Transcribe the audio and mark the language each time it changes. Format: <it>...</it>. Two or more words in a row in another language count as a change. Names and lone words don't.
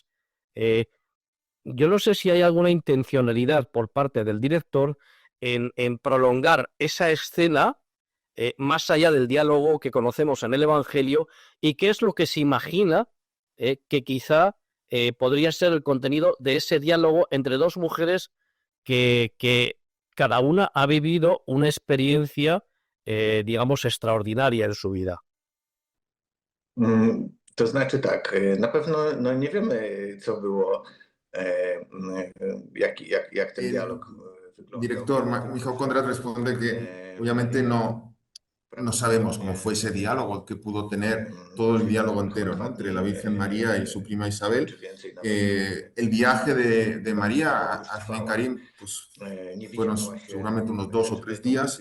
<es>Yo no sé si hay alguna intencionalidad por parte del director en prolongar esa escena más allá del diálogo que conocemos en el Evangelio y qué es lo que se imagina que quizá podría ser el contenido de ese diálogo entre dos mujeres que cada una ha vivido una experiencia, digamos, extraordinaria en su vida.</es> <pl>To znaczy tak, na pewno no nie wiemy, co było, jak ten</pl> <es>El</es> <pl>dialog wyglądał.</pl> <es>director, Michał Konrad, responde que obviamente no sabemos cómo fue ese diálogo que pudo tener todo el diálogo entero, ¿no? Entre la Virgen María y su prima Isabel. El viaje de María hacia Encarim, pues fueron seguramente unos 2 o 3 días.</es>